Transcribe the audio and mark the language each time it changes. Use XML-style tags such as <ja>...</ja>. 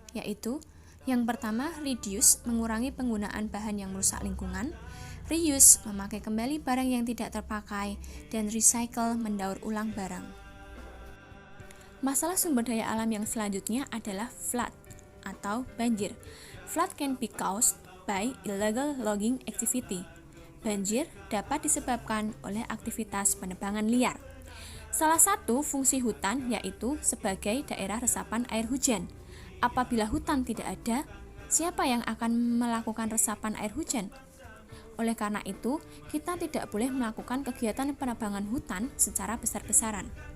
<id>Yaitu yang pertama, reduce, mengurangi penggunaan bahan yang merusak lingkungan. Reuse, memakai kembali barang yang tidak terpakai, dan recycle, mendaur ulang barang. Masalah sumber daya alam yang selanjutnya adalah flood atau banjir.</id> <en>Flood can be caused by illegal logging activity.</en> <id>Banjir dapat disebabkan oleh aktivitas penebangan liar. Salah satu fungsi hutan yaitu sebagai daerah resapan air hujan. Apabila hutan tidak ada, siapa yang akan melakukan resapan air hujan? Oleh karena itu, kita tidak boleh melakukan kegiatan penebangan hutan secara besar-besaran.</id>